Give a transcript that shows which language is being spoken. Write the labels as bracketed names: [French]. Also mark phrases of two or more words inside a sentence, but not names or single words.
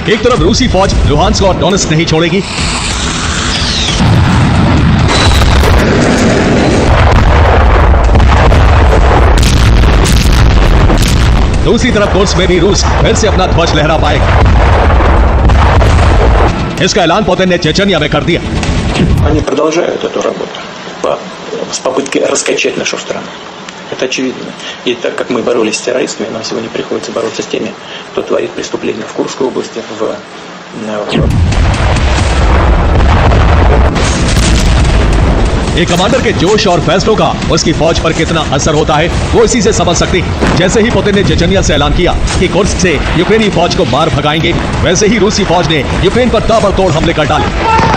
[Hindi] एक तरफ रूसी फौज लुहांस्क और डोनेट्स्क नहीं छोड़ेगी, दूसरी तरफ कुर्स्क में भी रूस फिर से अपना ध्वज लहरा पाएगा। इसका ऐलान पुतिन ने चेचनिया में कर दिया। [Russian] Они продолжают эту работу с попыткой раскачать нашу страну. Это очевидно. И так как мы боролись с террористами, нам сегодня приходится бороться с теми, кто творит преступления в Курской области, [Hindi] एक कमांडर के जोश और फैसलों का उसकी फौज पर कितना असर होता है वो इसी से समझ सकते हैं। जैसे ही पुतिन ने चेचनिया से ऐलान किया कि कुर्स्क से यूक्रेनी फौज को मार भगाएंगे, वैसे ही रूसी फौज ने यूक्रेन पर ताबड़तोड़ हमले कर डाले।